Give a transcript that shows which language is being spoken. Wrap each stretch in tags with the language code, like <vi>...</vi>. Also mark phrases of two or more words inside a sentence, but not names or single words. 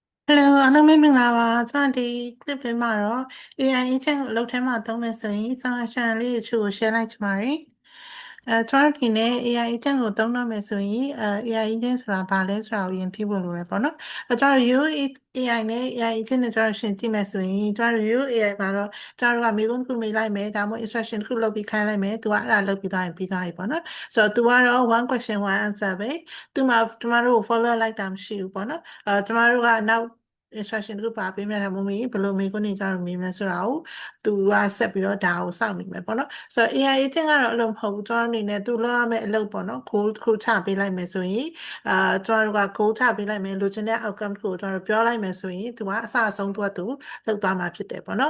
<my>Hello အားလုံးပဲမင်္ဂလာပါကျွန်တော်ဒီ clip လေးမှာတော့</my> <en>AI agent</en> <my>ကိုအလုပ်ထဲမှာသုံးမယ်ဆိုရင်ကျွန်တော် channel လေးတချို့ကို share လိုက်ချင်ပါတယ်ကျွန်တော်ဒီနေ့</my> <en>AI agent</en> <my>ကိုသုံးတော့မယ်ဆိုရင်</my> <en>AI agent</en> <my>ဆိုတာဘာလဲဆိုတာကိုရင်သိဖို့လိုတယ်ပေါ့နော်ကျွန်တော် AI နဲ့</my> <en>AI agent</en> <my>နဲ့ကျွန်တော်ရှင်းကြည့်မယ်ဆိုရင်ကျွန်တော် AI မှာတော့ကျွန်တော်ကမေးခွန်းတစ်ခုမေးလိုက်မယ်ဒါမှမဟုတ် instruction တစ်ခုလုပ်ပြီးခိုင်းလိုက်မယ် သူကအဲ့ဒါလုပ်ပြီးသားရင်ပြီးသားပြီပေါ့နော်ဆိုတော့သူကတော့</my> <en>one question one answer</en> <my>ပဲသူမှကျမတို့ကို follow လိုက်တာမရှိဘူးပေါ့နော်ကျမတို့ကနောက် instruction တခုပါပေးမယ်တာမဟုတ်ဘူးဘယ်လိုမေးခွန်းတွေကြတော့မေးမလဲဆိုတာကိုသူကဆက်ပြီးတော့ဒါကိုစောင့်နေမယ်ပေါ့နော်ဆိုတော့</my> <en>AI agent</en> <my>ကတော့အ လုပ်မဟုတ်ဘူးကျွန်တော်အနေနဲ့သူလုပ်ရမယ့်အလုပ်ပေါ့နော် code တစ်ခုချပေးလိုက်မယ်ဆိုရင်ကျွန်တော်တို့က code ချပေးလိုက်မယ်လိုချင်တဲ့ outcome တစ်ခုကိုကျွန်တော်တို့ပြောလိုက်မယ်ဆိုရင်သူကအစအဆုံးသူကသူလုပ်သွားမှာဖြစ်တယ်ပေါ့နော်</my>